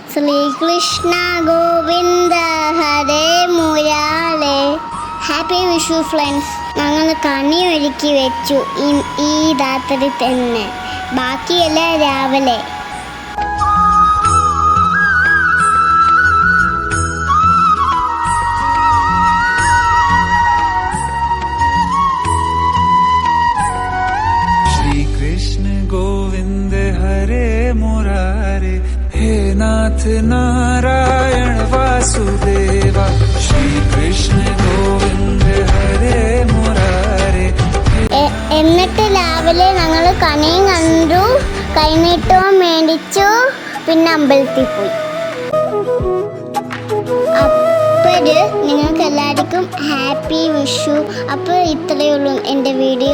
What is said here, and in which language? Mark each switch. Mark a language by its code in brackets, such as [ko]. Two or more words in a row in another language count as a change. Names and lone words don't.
[sa] ശ്രീകൃഷ്ണ ഗോവിന്ദ ഹരേ മുരാരേ. [en] Happy Vishu friends. [ml] ഞങ്ങൾ കണി ഒരുക്കി വെച്ചു ഈ രാത്രി തന്നെ, ബാക്കിയെല്ലാം രാവിലെ. [sa] कृष्ण गोविंद हरे मुरारे, हे नाथ नारायण वासुदेवा. श्री कृष्ण गोविंद हरे मुरारे. [ml] എന്നിട്ട് രാവിലെ ഞങ്ങൾ കണിയും കണ്ടു, കൈനീട്ടവും മേടിച്ചു, പിന്നെ അമ്പലത്തിൽ പോയി. നിങ്ങൾക്ക് എല്ലാവർക്കും [en] Happy Vishu. [ml] അപ്പോൾ ഇത്രയേ ഉള്ളൂ എൻ്റെ വീഡിയോ.